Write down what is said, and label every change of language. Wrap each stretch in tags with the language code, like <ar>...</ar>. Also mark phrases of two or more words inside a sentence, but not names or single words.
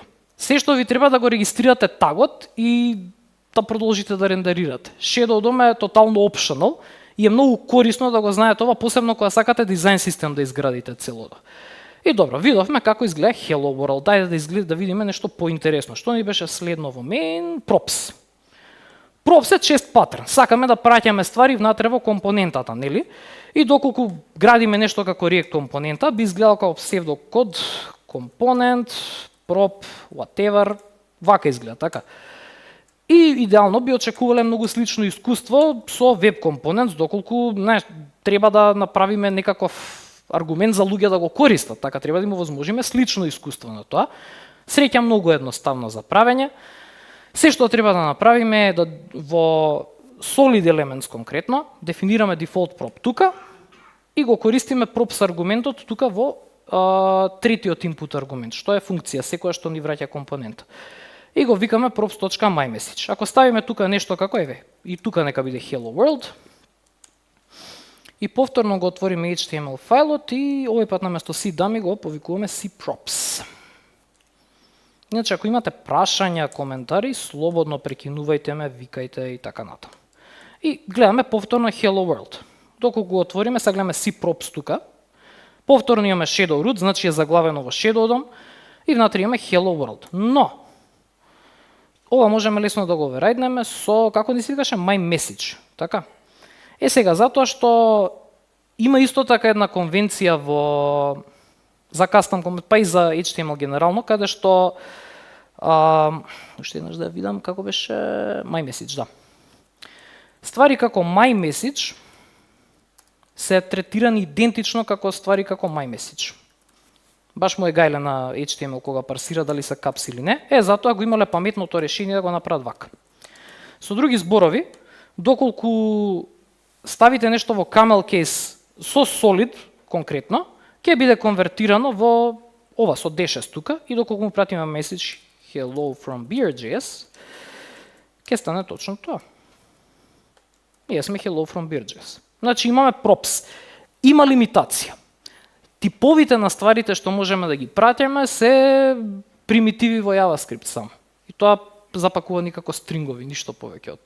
<mk>Се што ви треба да го регистрирате тагот и да продолжите да рендерирате.</mk> <en>Shadow DOM</en> <mk>е тотално optional и е многу корисно да го знаете ова, посебно кога сакате дизајн систем да изградите целото. И добро, видовме како изгледа</mk> <en>Hello World.</en> <mk>Дајде да видиме нешто поинтересно. Што ни беше следно во main? Props. Props е чест патерн. Сакаме да праќаме ствари внатре во компонентата, нели? И доколку градиме нешто како React компонента, би изгледал како псевдокод, компонент, prop, whatever, вака изгледа, така. И идеално би очекувале многу слично искуство со веб компонент, доколку треба да направиме некаков аргумент за луѓе да го користат, така треба да им овозможиме слично искуство на тоа. Среќа многу едноставно за правење. Се што треба да направиме е да во solid elements конкретно дефинираме</mk> <en>default prop</en> <mk>тука и го користиме props аргументот тука во третиот input аргумент, што е функција секоја што ни враќа компонент. И го викаме props.myMessage. Ако ставиме тука нешто како еве, и тука нека биде</mk> <en>hello world,</en> <mk>и повторно го отвориме HTML фајлот и овој пат наместо cdummy го повикуваме cprops. Иначе ако имате прашања, коментари, слободно прекинувајте ме, викајте и така натаму. И гледаме повторно</mk> <en>hello world.</en> <mk>Доколку го отвориме, сега гледаме cprops тука. Повторно имаме</mk> <en>shadow root,</en> <mk>значи е заглавено во</mk> <en>shadow DOM</en> <mk>и внатре имаме hello world. Но ова можеме лесно да го оверрајднеме со, како ни се викаше, myMessage, така? Сега, затоа што има исто така една конвенција за custom компонент, па и за HTML генерално, каде што уште еднаш да видам како беше myMessage, да. Ствари како myMessage се третирани идентично како ствари како myMessage. Баш му е гајле на HTML кога парсира дали се капс или не. Затоа го имале паметното решение да го направат вака. Со други зборови, доколку ставите нешто во</mk> <en>camel case</en> <mk>со solid конкретно, ќе биде конвертирано во ова со D6 тука и доколку му пратиме</mk> <en>message hello from</en> <mk>Beer.js, ќе стане точно тоа. Ние сме</mk> <en>hello from</en> <mk>Beer.js. Значи имаме props. Има лимитација. Типовите на стварите што можеме да ги пратиме се примитиви во JavaScript само. И тоа запакувани како стрингови, ништо повеќе од тоа.</mk>